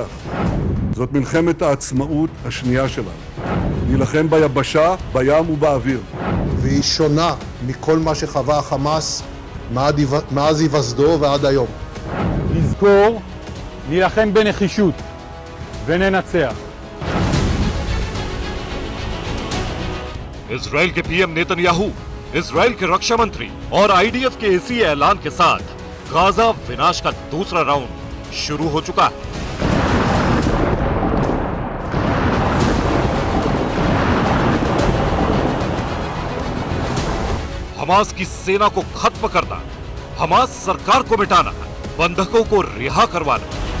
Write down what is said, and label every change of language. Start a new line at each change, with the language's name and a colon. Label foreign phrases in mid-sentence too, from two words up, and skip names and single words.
Hebrew: זאת מלחמת העצמאות השנייה שלנו. נילחם ביבשה, בים ובאוויר. והיא שונה מכל מה שחווה החמאס מאז היווסדו ועד היום. נזכור, נילחם בנחישות וננצח.
Hindi: इजराइल के पीएम नेतन्याहू, इजराइल के रक्षा मंत्री और आईडीएफ के इसी ऐलान के साथ गाजा विनाश का दूसरा राउंड शुरू हो चुका है। हमास की सेना को खत्म करना, हमास सरकार को मिटाना, बंधकों को रिहा करवाना।